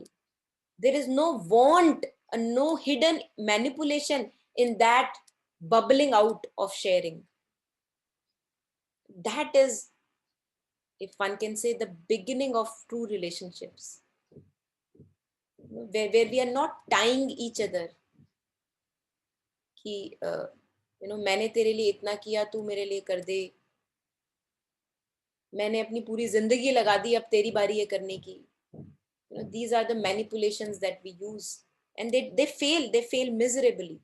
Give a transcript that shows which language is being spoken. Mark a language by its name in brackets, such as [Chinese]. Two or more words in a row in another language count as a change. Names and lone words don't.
[English] There is no want, no hidden manipulation in that bubbling out of sharing. That is, if one can say, the beginning of true relationships, where we are not tying each other [Hindi] कि मैंने तेरे लिए इतना किया, तू मेरे लिए कर दे, मैंने अपनी पूरी जिंदगी लगा दी, अब तेरी बारी है करने की. [English] These are the manipulations that we use, and they fail miserably.